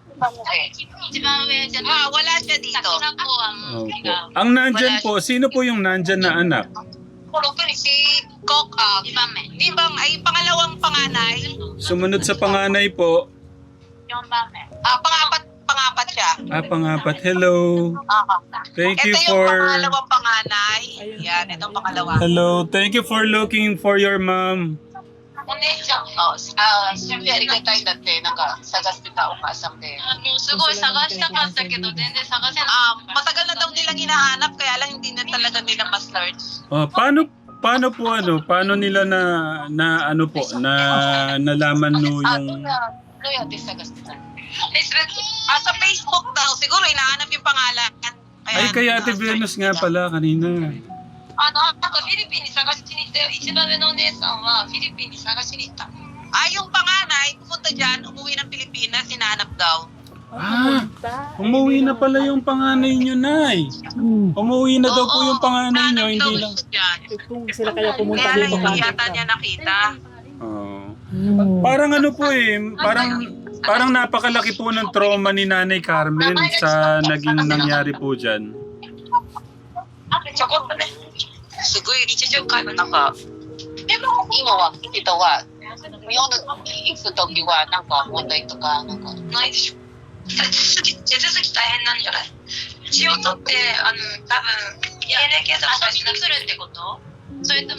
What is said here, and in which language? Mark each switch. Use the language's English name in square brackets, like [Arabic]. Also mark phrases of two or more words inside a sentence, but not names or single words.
[Filipino] Wala siya dito. Opo. Ang nandyan po, sino po yung nandyan na anak? Si Kok, di ba, ay pangalawang panganay. Sumunod sa panganay po. Pangapat siya. Pangapat. [English] Hello. Thank you [Filipino] Ito yung [English] for... [Filipino] pangalawang panganay. Yan, itong pangalawa. [English] Hello. Thank you for looking for your mom. [Japanese] ありがたいんだってなんか探してたお母さんで。すごい探したかったけど全然探せない。 [Filipino] matagal na daw nilang hinahanap kaya lang hindi na talaga nila ma-search. Paano nila na nalaman no yung... [Japanese] どうやって探してたの？ [Filipino] sa Facebook daw. Siguro hinahanap yung pangalan. Kay Ate Venus nga pala kanina. [Japanese] なんかフィリピンに探しに行ったよ。一番上のお姉さんはフィリピンに探しに行った。 [Filipino] Yung panganay, pupunta dyan, umuwi ng Pilipinas, hinahanap daw. Umuwi na pala yung panganay nyo, Nay. Umuwi na daw po yung panganay nyo, hinahanap hindi daw lang. siya dyan. Sila kaya pumunta Kaya lang dito. hindi yata niya nakita. Parang parang napakalaki po ng trauma ni Nanay Carmen sa naging nangyari po dyan. [Japanese] ちょこっとね。すごい日常会話なんか、でも今は人は日本に行くときはなんか問題とかなんかないでしょ。手続き大変なんじゃない？血を取って多分 DNA 検査とかしなくするってこと？それとも